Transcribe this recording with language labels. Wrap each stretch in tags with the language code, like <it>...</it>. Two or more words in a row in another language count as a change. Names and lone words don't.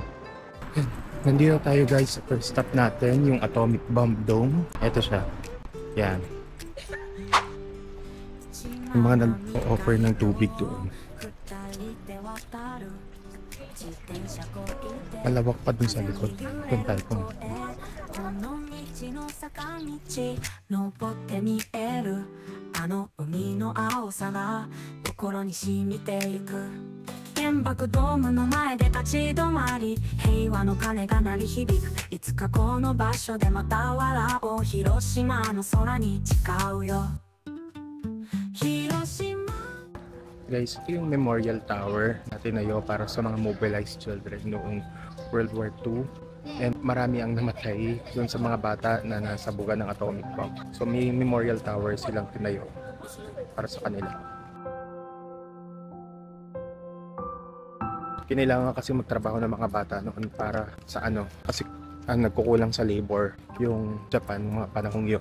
<tl>Nandito tayo guys sa</tl> <en>first stop</en> <tl>natin, yung Atomic Bomb Dome. Ito siya. Yan. Yung mga nag-offer ng tubig doon. Malawak pa dun sa likod. Doon tayo pumunta.</tl> <ja>登って見えるあの海の青さが心に染みていく原爆ドームの前で立ち止まり平和の鐘が鳴り響くいつかこの場所でまた笑おう広島の空に誓うよ広島</ja> <tl>Guys, ito yung Memorial Tower na tinayo para sa mga mobilized children noong World War II. And marami ang namatay dun sa mga bata na nasa buga ng</tl> <en>atomic bomb.</en> <tl>So may</tl> <en>memorial tower</en> <tl>silang tinayo para sa kanila. Kinailangan kasi magtrabaho ng mga bata noon para sa ano, kasi nagkukulang sa labor yung Japan mga panahong yun.</tl>